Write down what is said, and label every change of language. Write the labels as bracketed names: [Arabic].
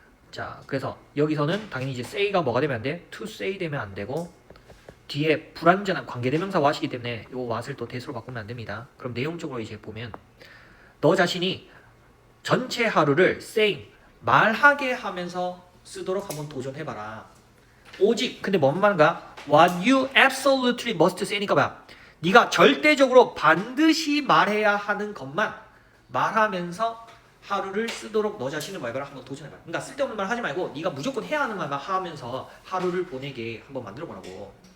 [Korean] 자, 그래서 여기서는 당연히 이제 say가 뭐가 되면 안 돼? to say 되면 안 되고 뒤에 불완전한 관계대명사 what이기 때문에 요 what을 또 대수로 바꾸면 안 됩니다. 그럼 내용적으로 이제 보면 너 자신이 전체 하루를 saying, 말하게 하면서 쓰도록 한번 도전해봐라. 오직 근데 뭔 말인가? [English] What you absolutely must say [Korean] 니까 봐. 네가 절대적으로 반드시 말해야 하는 것만 말하면서 하루를 쓰도록 너 자신을 뭐 해봐라. 한번 도전해봐라. 그러니까 쓸데없는 말 하지 말고 네가 무조건 해야 하는 말만 하면서 하루를 보내게 한번 만들어보라고.